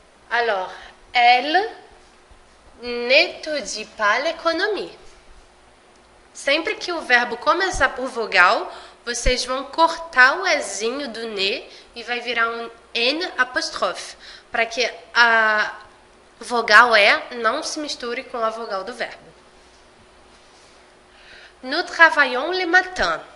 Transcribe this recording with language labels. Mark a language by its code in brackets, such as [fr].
[fr] Alors, elle n'étudie pas l'économie. [pt] Sempre que o verbo começar por vogal, vocês vão cortar o ezinho do ne e vai virar um N apóstrofe, para que a vogal E não se misture com a vogal do verbo. [fr] Nous travaillons le matin.